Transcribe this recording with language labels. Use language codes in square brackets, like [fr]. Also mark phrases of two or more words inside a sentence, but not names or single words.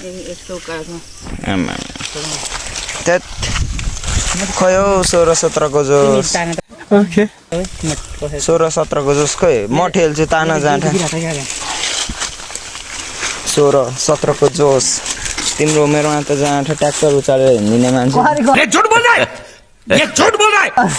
[ne] त्यहाँ खै हौ 16-17 को जोस, 16-17 जोस खै म ठेल्छु ताना जाँठा। 16-17 को जोस तिम्रो मेरोमा त जाँठा ट्र्याक्टर उचालेर हिँड्दिने मान्छे। [hi] ये झूठ बोल रहा है, ये झूठ बोल रहा है।